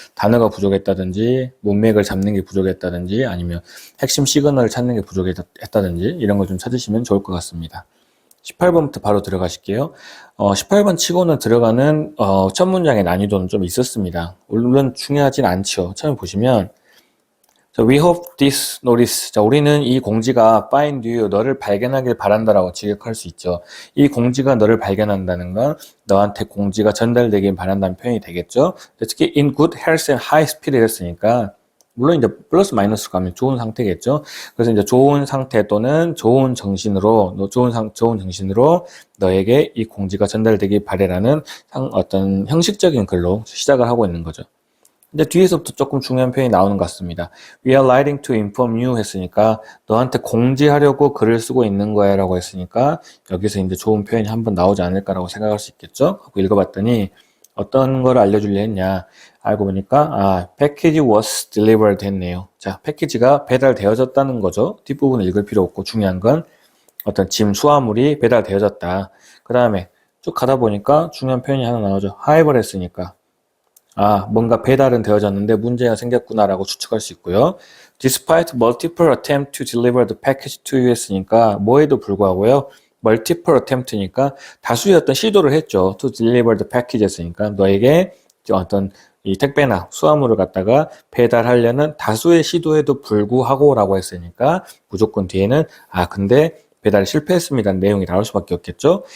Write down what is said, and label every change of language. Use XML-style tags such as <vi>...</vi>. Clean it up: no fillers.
<ko>단어가 부족했다든지 문맥을 잡는 게 부족했다든지 아니면 핵심 시그널을 찾는 게 부족했다든지 이런 걸 좀 찾으시면 좋을 것 같습니다. 18번부터 바로 들어가실게요. 18번 치고는 들어가는 첫 문장의 난이도는 좀 있었습니다. 물론 중요하진 않죠. 처음에 보시면</ko> <en>We hope this notice.</en> <ko>자, 우리는 이 공지가</ko> <en>find you,</en> <ko>너를 발견하길 바란다라고 직역할 수 있죠. 이 공지가 너를 발견한다는 건 너한테 공지가 전달되길 바란다는 표현이 되겠죠. 특히</ko> <en>in good health and high spirit</en> <ko>했으니까 물론 이제 플러스 마이너스 가면 좋은 상태겠죠. 그래서 이제 좋은 상태 또는 좋은 정신으로 좋은 정신으로 너에게 이 공지가 전달되길 바래라는 어떤 형식적인 글로 시작을 하고 있는 거죠. 근데 뒤에서부터 조금 중요한 표현이 나오는 것 같습니다.</ko> <en>We are writing to inform you</en> <ko>했으니까 너한테 공지하려고 글을 쓰고 있는 거야 라고 했으니까 여기서 이제 좋은 표현이 한번 나오지 않을까라고 생각할 수 있겠죠. 하고 읽어봤더니 어떤 걸 알려주려 했냐. 알고 보니까</ko> <en>package was delivered</en> <ko>했네요. 자, 패키지가 배달되어졌다는 거죠. 뒷부분을 읽을 필요 없고 중요한 건 어떤 짐 수화물이 배달되어졌다. 그 다음에 쭉 가다 보니까 중요한 표현이 하나 나오죠. 하이벌 했으니까 뭔가 배달은 되어졌는데 문제가 생겼구나라고 추측할 수 있고요.</ko> <en>Despite multiple attempts to deliver the package to you</en> <ko>했으니까 뭐에도 불구하고요.</ko> <en>multiple attempt</en> <ko>니까 다수의 어떤 시도를 했죠.</ko> <en>to deliver the package</en> <ko>했으니까 너에게 어떤 이 택배나 수화물을 갖다가 배달하려는 다수의 시도에도 불구하고 라고 했으니까 무조건 뒤에는 근데 배달이 실패했습니다는 내용이 나올 수밖에 없겠죠.</ko>